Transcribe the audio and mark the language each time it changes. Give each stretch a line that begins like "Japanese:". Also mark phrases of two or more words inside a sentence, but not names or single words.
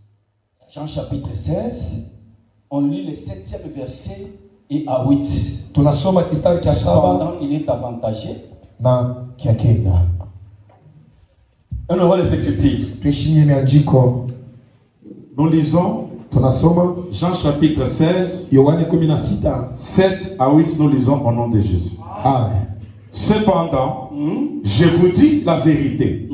French: Jean chapitre 16, on lit le 7e verset et à 8.
Swahili: Tunasoma kistari cha 7
French: Cependant, il est avantagé.
Swahili: na kia kenda.
French: On aura les Écritures.
Swahili: Tuheshimie miandiko.
French: Nous lisons
Swahili: Tunasoma
French: Jean chapitre 16,
Swahili: Yohane 16.
French: 7 à 8, nous lisons au nom de Jésus. Amen. Cependant, je vous dis la vérité.